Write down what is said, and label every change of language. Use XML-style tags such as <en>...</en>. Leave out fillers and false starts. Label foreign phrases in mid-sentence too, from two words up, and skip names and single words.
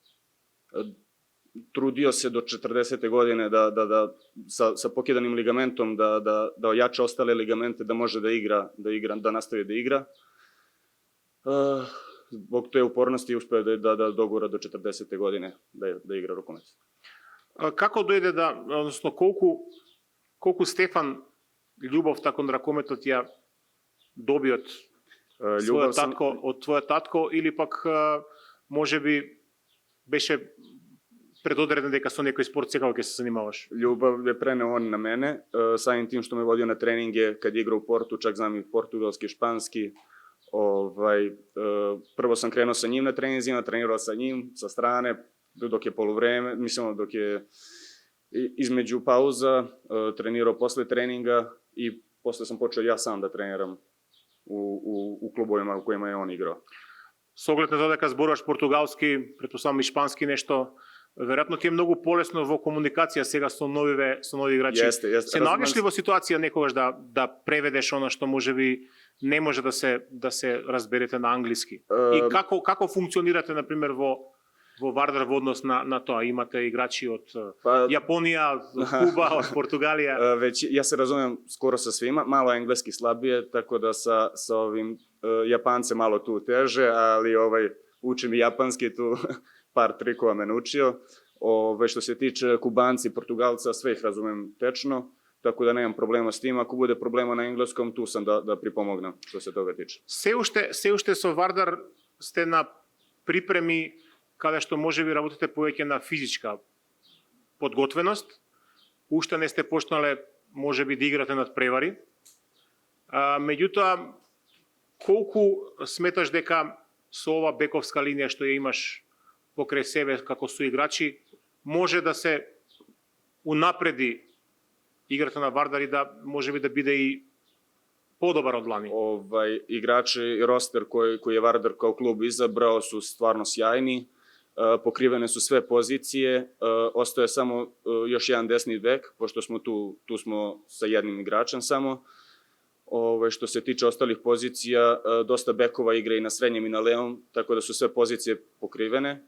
<sr>Trudio se do 40. godine sa pokidanim ligamentom da ojača ostale ligamente, da može da nastavi da igra. Zbog te upornosti uspeo da dogura do 40. godine da igra rukomet.</sr> <mk>Како дојде односно колку Стефан љубовта кон ракометот ја доби од твојот татко или пак можеби беше предодреден дека со некој спорт секако ќе се занимаваш?</mk> <sr>Ljubav je preneo on na mene, samim tim što me vodio na treninge kad je igrao u Portu, čak znam i portugalski, španski. Prvo sam krenuo sa njim na treninzima, trenirao sa njim, sa strane, dok je poluvreme, mislim dok je između pauza, trenirao posle treninga i posle sam počeo ja sam da treniram u klubovima u kojima je on igrao.</sr> <mk>Со оглед на тоа дека зборуваш португалски, претпоставам и шпански нешто, веројатно ти е многу полесно во комуникација сега со нови играчи. Се наоѓаш ли во ситуација некогаш да преведеш она што можеби не може да се разберете на англиски? И како функционирате на пример во Вардар во однос на тоа? Имате играчи од Јапонија, од Куба, од Португалија?</mk> <sr>Ja se razumem skoro sa svima, malo engleski slabije, tako da sa ovim Japance malo tu teže, ali učim i japanski, tu par trikova me naučio. Što se tiče Kubanci, Portugalca, sve ih razumem tečno, tako da nemam problema s tim. Ako bude problema na engleskom, tu sam da pripomognem što se toga tiče.</sr> <mk>Се уште со Вардар сте на припреми каде што можеби работите повеќе на физичка подготвеност, уште не сте почнале можеби да играте над превари. Меѓутоа, колку сметаш дека со ова бековска линија што ја имаш покрај себе како соиграчи, може да се унапреди играта на Вардар и да можеби да биде и Подобар од лани.</mk> <sr>Igrači i roster koji je Vardar kao klub izabrao su stvarno sjajni. Pokrivene su sve pozicije, ostaje samo još jedan desni bek, pošto smo tu smo sa jednim igračem samo. Što se tiče ostalih pozicija, dosta bekova igra i na srednjem i na levom, tako da su sve pozicije pokrivene.</sr>